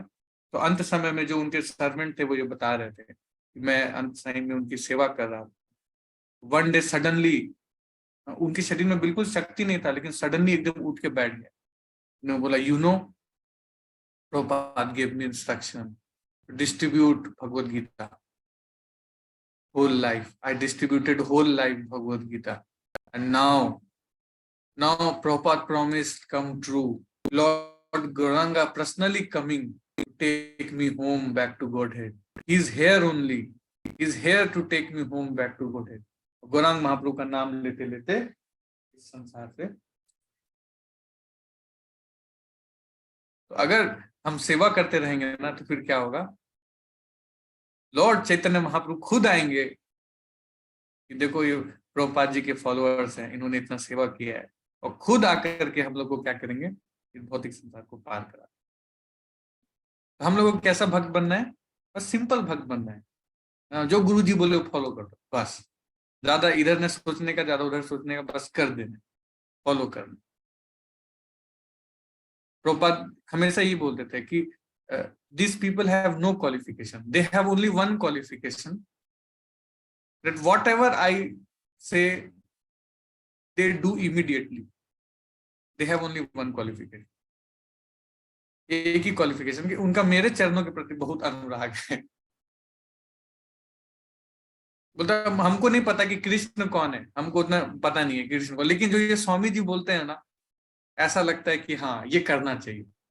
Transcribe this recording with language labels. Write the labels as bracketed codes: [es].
[hi] तो अंत समय में जो उनके सर्वेंट थे वो ये बता रहे थे कि मैं अंत समय में उनकी सेवा कर रहा हूँ। वन डे सडनली उनके शरीर में बिल्कुल शक्ति नहीं था, लेकिन सडनली एकदम उठ के बैठ गया। उन्होंने बोला [en] You know Prabhupada give me instruction distribute Bhagavad Gita. whole life. I distributed whole life Bhagavad Gita. And now Prabhupada promised come true. Lord Gauranga personally coming to take me home back to Godhead. He's here only. He's here to take me home back to Godhead. [hi] Gaurang महाप्रभु का नाम लेते लेते इस संसार से, तो अगर हम सेवा करते रहेंगे ना तो फिर क्या होगा, लॉर्ड चैतन्य महाप्रभु खुद आएंगे कि देखो ये प्रभुपाद जी के फॉलोअर्स हैं, इन्होंने इतना सेवा किया है, और खुद आकर के हम लोग को क्या करेंगे, इस भौतिक संसार को पार करा। तो हम लोगों को कैसा भक्त बनना है, बस सिंपल भक्त बनना है, जो गुरु जी बोले वो फॉलो कर दो, बस ज्यादा इधर न सोचने का, ज्यादा उधर सोचने का, बस कर देना, फॉलो करना। प्रभुपाद हमेशा ये बोलते थे कि [en] these people have no qualification, they have only one qualification, that whatever I say they do immediately. They have only one qualification, [hi] एक ही क्वालिफिकेशन कि उनका मेरे चरणों के प्रति बहुत अनुराग है। बोलता हमको नहीं पता कि कृष्ण कौन है, हमको उतना पता नहीं है कृष्ण को, लेकिन जो ये स्वामी जी बोलते हैं ना, ऐसा लगता है कि हाँ ये करना चाहिए।